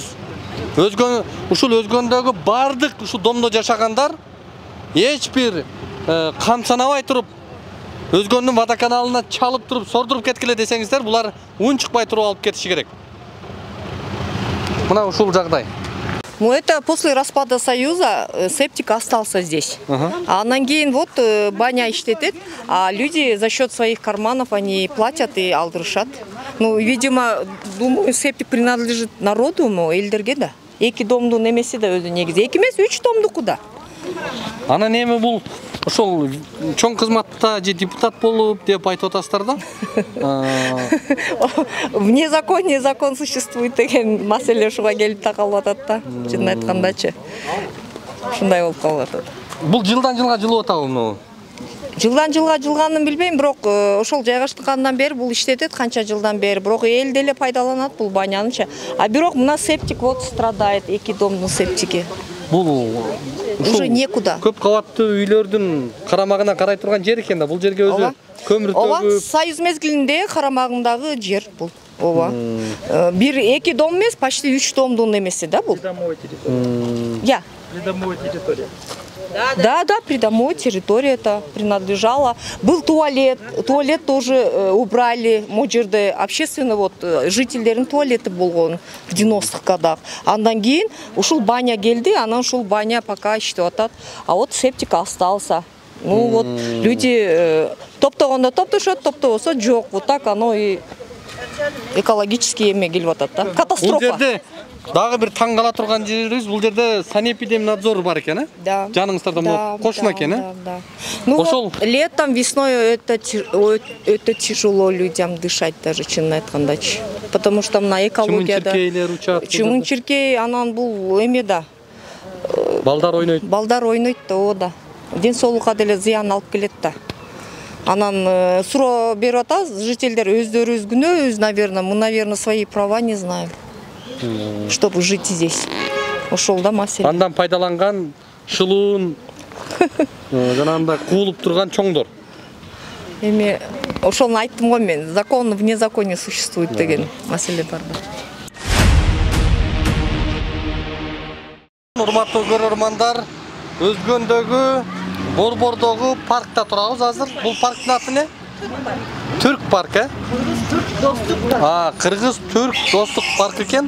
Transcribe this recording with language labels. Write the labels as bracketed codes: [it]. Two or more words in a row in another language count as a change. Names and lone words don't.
[ky] Ушул өзгөндөгү бардык ушул домдо жашагандар эч бир кам санабай туруп, өзгөндүн водоканалына чалып туруп, сордуруп кеткиле десеңиздер, булар ун чыкпай туруп алып кетиши керек. Мына ушул жагдай. [ru] Ну, это после распада Союза септик остался здесь. [ky] Анан кейін [ru] вот [ky] баня иштетет, [ru] а люди за счет своих карманов они платят и алдырышат. Ну, видимо, думаю, септик принадлежит народу, [ky] элдерге да. Эки домдун эмеси да өзү негизи. Эки эмес, 3 домдуку да. Анан эми бул ошол чоң кызматта же депутат болуп деп айтып атасыздар да. [ru] Вне закон существует [ky] деген маселе ушуга келип такалып атат да. Чынын айткандачы. Ушундай болуп калып атат. Бул жылдан жылга жылып атабы муну? Жылдан жылга жылганын билбейм, бирок ошол жайгаштыргандан бери бул иштетет, канча жылдан бери. Бирок эл деле пайдаланат бул банянычы. А бирок мына септик [ru] вот страдает, [ky] эки домдун септики. Бул [ru] уже некуда. [ky] Көп кабаттуу үйлөрдүн карамагына карай турган жер экен да. Бул жерге өзү көмүр төгүп. Ооба, Союз мезгилинде карамагындагы жер бул. Ооба. Бир эки дом эмес, почти 3 домдун эмеси да бул. Я. [ru] Придомовая территория. Да, придомовая территория это принадлежала. Был туалет тоже убрали. Моджерде общественно вот жительдерин туалеты болгон в 90-х годах. [ky] Андан кийин ушул баня келди, анан ушул баня пока иштеп атат. [ru] А вот септик остался. Ну вот люди [ky] топтогондо топтошот, топтобосо жок. [ru] Вот так оно и экологический [ky] эме келип атат да. [ru] Катастрофа. [ky] Дагы бир таң кала турган жерибиз, бул жерде санэпидемнадзор бар экен, Да. Жаныңыздарда кошуна экен, [ru] Да. Ну ошол летом, весной это тяжело людям дышать даже, [ky] чынын айткандачы. [ru] Потому что [ky] мына экологияда. Чымын-чиркейлер учат. Чымын-чиркей анан бул эме да. Балдар ойнойт. Балдар ойнойт да, о да. Ден соолукка деле зыян алып келет да. Анан суроо берип атабыз, жительдер өздөрүбүз күнөөбүз, [ru] наверное, мы, наверное, свои права не знаем. Чтобы жить здесь. [ky] Ошол да маселе. Андан пайдаланган шылуун жанагындай куулуп турган чоңдор. Эми ошону айттым го мен. [ru] Закон вне законе существует [ky] деген маселе бар да. Урматтуу көрөрмандар, Өзгөндөгү Борбордогу паркта турабыз азыр. Бул парктын аты эмне? Түрк парк, Кыргыз-Түрк достук парк экен.